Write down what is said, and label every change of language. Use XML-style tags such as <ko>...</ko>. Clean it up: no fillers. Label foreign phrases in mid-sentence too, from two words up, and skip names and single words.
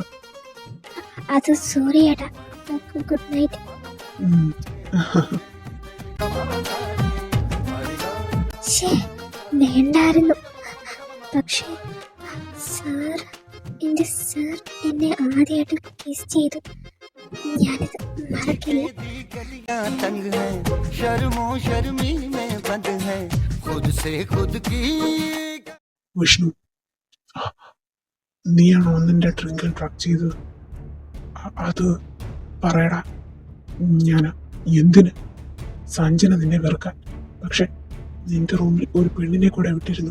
<ml>അത് സോറി ഏട്ടാ.</ml> <en>good night.</en> <ml>ശേ, വേണ്ടായിരുന്നു. പക്ഷേ സാർ, എന്റെ സാർ എന്നെ ആദ്യമായിട്ട് കിസ് ചെയ്തു. ഞാനിത് മറക്കില്ല.</ml> <hi>गलियां तंग है शर्मो शर्मी में बंद है खुद से खुद की</hi> <ml>വിഷ്ണു, നീയാണോ നിന്റെ ഡ്രിങ്കിൽ ഡ്രഗ് ചെയ്തത്? അത് പറയടാ. ഞാനാ. എന്തിന്? സഞ്ജന നിന്നെ വെറുക്കാൻ. പക്ഷെ നിന്റെ റൂമിൽ ഒരു പെണ്ണിനെ കൂടെ വിട്ടിരുന്നു.</ml>